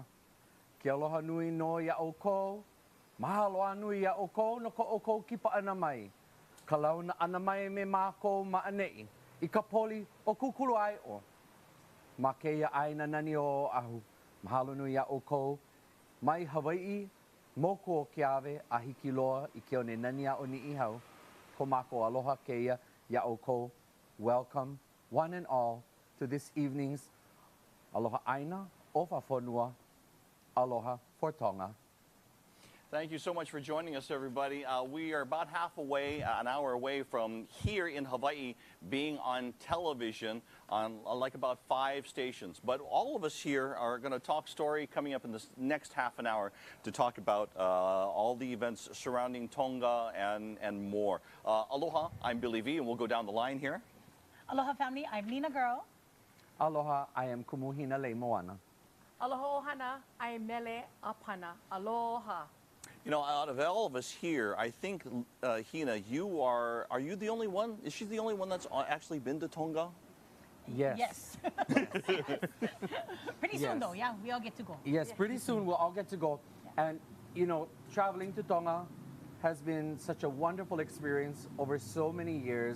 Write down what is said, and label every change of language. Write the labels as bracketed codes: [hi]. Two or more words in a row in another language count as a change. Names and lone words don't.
[haw] Ke aloha nui no ia o ko, mahalo anu ia o ko no ko o ko kipa ana mai. Ka launa ana mai me mākou maanei, I ka poli o kukulu ai o. Ma keia aina nani o ahu. Mahalo nui a o kou. Mai Hawaii, moko o keawe a hiki loa I ke o ne nani a o ni ihau. Ko mako aloha keia ya o kou. [en] Welcome, one and all, to this evening's Aloha Aina, [to] Ofa Fonua, [en] Aloha for Tonga. Thank you so much for joining us, everybody. We are about an hour away from here in Hawaii being on television on like about 5 stations. But all of us here are going to talk story coming up in this next half an hour to talk about all the events surrounding Tonga and more. Aloha, I'm Billy V, and we'll go down the line here. Aloha family, I'm Nina Girl. Aloha, I am Kumuhina Le Moana. [haw] Aloha Ohana, [en] I am Mele Apana. [haw] Aloha. [en] You know, out of all of us here, I think, Hina, are you the only one? Is she the only one that's actually been to Tonga? Yes. Yes. Pretty soon, though, yeah, we all get to go. Yes, pretty soon we'll all get to go. And, you know, traveling to Tonga has been such a wonderful experience over so many years.